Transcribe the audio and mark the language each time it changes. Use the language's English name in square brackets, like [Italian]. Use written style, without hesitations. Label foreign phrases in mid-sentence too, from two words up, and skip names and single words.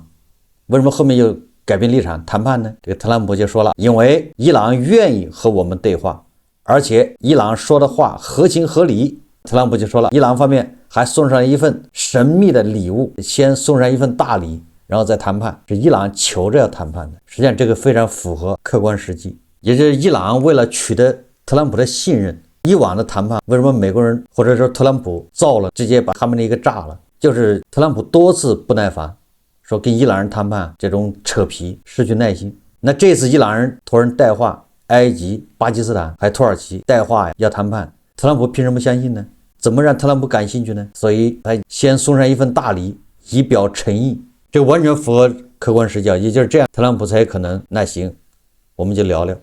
[Chinese] 為什麼後面又改變立場談判呢？這個特朗普就說了，因為伊朗願意和我們對話，而且伊朗說的話合情合理。特朗普就說了，伊朗方面還送上一份神秘的禮物，先送上一份大禮，然後再談判，是伊朗求着要談判的。實際上這個非常符合客觀實際，也就是伊朗為了取得特朗普的信任，以往的談判為什麼美國人或者說特朗普造了，直接把他們的一個炸了，就是特朗普多次不耐煩，說跟伊朗人談判這種扯皮，失去耐心。那這次伊朗人托人帶話，埃及、巴基斯坦還有土耳其帶話要談判，特朗普憑什麼相信呢？怎麼讓特朗普感興趣呢？所以他先送上一份大禮，以表誠意，這完全符合客觀實際，也就是這樣，特朗普才可能那行，我們就聊聊。